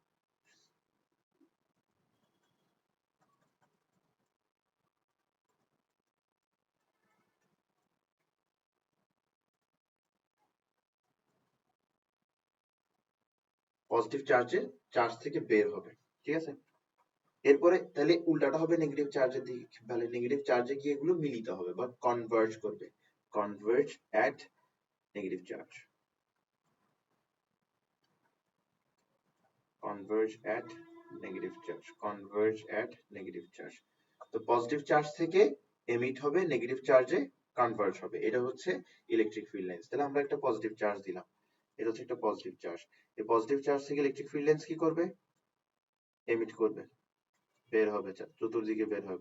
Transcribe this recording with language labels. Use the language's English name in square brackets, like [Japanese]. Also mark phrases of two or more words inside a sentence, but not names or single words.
[English] positive charge [Bangla] থেকে বের হবে, ঠিক আছে? এরপরে তাহলে উল্টাটা হবে [English] negative charge [Bangla] দিকে, তাহলে [English] negative charge [Bangla] গিয়ে এগুলো মিলিত হবে বা কনভার্জ করবে, [English] converge at negative charge, converge at negative charge, converge at negative charge। [Bangla] তো [English] positive charge [Bangla] থেকে এমিট হবে, [English] negative charge [Bangla] কনভার্জ হবে, এটা হচ্ছে [English] electric field lines. [Bangla] তাহলে আমরা একটা [English] positive charge [Bangla] দিলাম, এটা হচ্ছে একটা [English] positive charge. [Bangla] এই [English] positive charge [Bangla] থেকে [English] electric field lines [Bangla] কি করবে? এমিট করবে, বের হবে, চতুর্দিকে বের হবে।